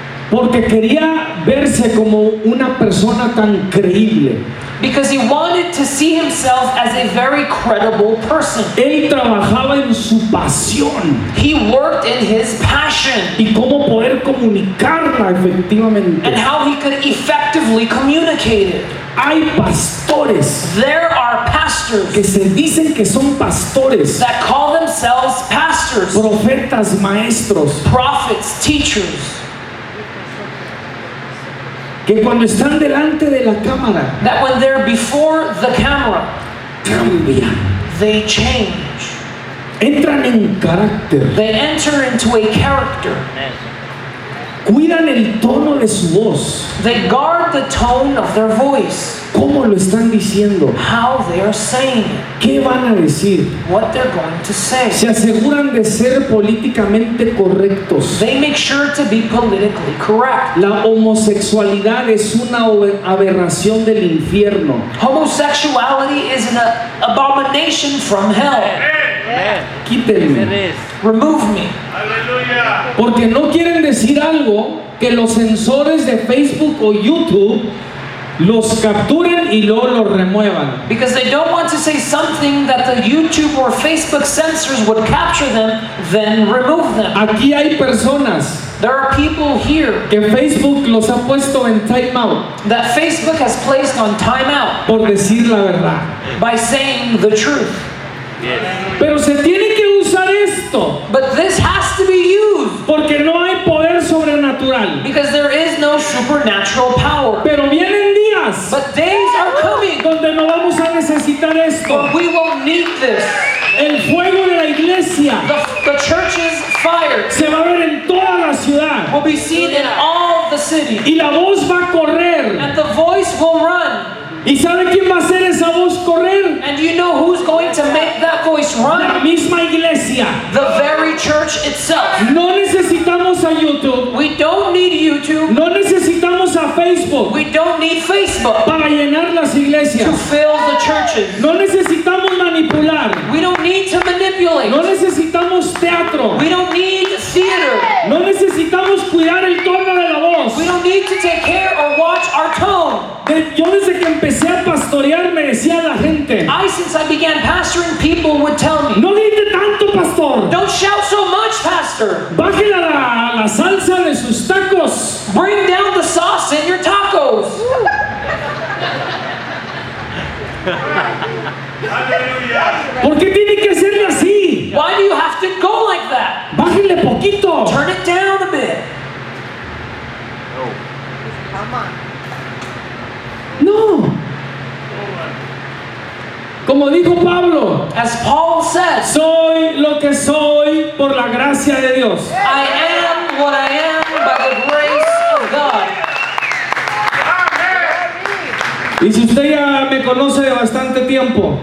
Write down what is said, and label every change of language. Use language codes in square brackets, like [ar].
[es] Porque quería verse como una persona tan creíble. [en] Because he wanted to see himself as a very credible person. [es] Él trabajaba en su pasión [en] He worked in his passion [es] y cómo poder comunicarla efectivamente. [en] and how he could effectively communicate it. [es] Hay pastores [en] There are pastors [es] que se dicen que son pastores, [en] that call themselves pastors, [es] profetas, maestros, [en] prophets, teachers, [es] que cuando están delante de la cámara [en] that when they're before the camera, [es] cambian, [en] they change. [es] entran en carácter, [en] They enter into a character. Amen. [es] cuidan el tono de su voz, [en] They guard the tone of their voice, [es] cómo lo están diciendo, [en] how they are saying it, [es] qué van a decir. [en] what they're going to say. [es] Se aseguran de ser políticamente correctos. [en] They make sure to be politically correct. [es] La homosexualidad es una aberración del infierno. [en] Homosexuality is an abomination from hell. Amen. [es] Quítenme. [en] It is. Remove me. [es] Porque no quieren decir algo que los sensores de Facebook o YouTube los capturen y luego los remuevan. [en] Because they don't want to say something that the YouTube or Facebook censors would capture them, then remove them. [es] Aquí hay personas [en] There are people here [es] que Facebook los ha puesto en timeout [en] that Facebook has placed on timeout [es] por decir la verdad. [en] by saying the truth. Yes. [es] Pero se tiene que usar esto [en] But this has to be used [es] porque no hay poder sobrenatural. [en] because there is no supernatural power. [es] Pero vienen días [en] But days are coming [es] donde no vamos a necesitar esto. [en] when we will need this. [es] El fuego de la iglesia [en] The church's fire [es] se va a ver en toda la ciudad [en] will be seen in all the city, [es] y la voz va a correr. [en] and the voice will run. [es] ¿Y sabe quién va a hacer esa voz correr? [en] And do you know who's going to make that voice [es] La [en] run? [es] misma iglesia. [en] The very church itself. [es] No necesitamos a YouTube, [en] We don't need YouTube. [es] no necesitamos a Facebook [en] We don't need Facebook [es] para llenar las [en] to [es] iglesias. [en] fill the churches. [es] No necesitamos manipular, [en] We don't need to manipulate. [es] no necesitamos teatro, [en] We don't need theater. [es] no necesitamos cuidar el tono de la voz. [en] We don't need to take care or watch our tone. [es] Yo desde que empecé a pastorear me decía la gente, [en] Since I began pastoring, people would tell me, [es] no grite tanto, pastor, [en] don't shout so much, pastor. [es] bájela la salsa de sus tacos. [en] Bring down the sauce in your tacos. [es] ¿Por qué tiene que ser así? [en] Why do you have to go like that? [es] Bájenle poquito. [en] Turn it down a bit. Come on. [es] No. Como dijo Pablo, [en] As Paul says, [es] soy lo que soy por la gracia de Dios. [en] I am what I am by the grace of God. [es] Y si usted ya me conoce de bastante tiempo,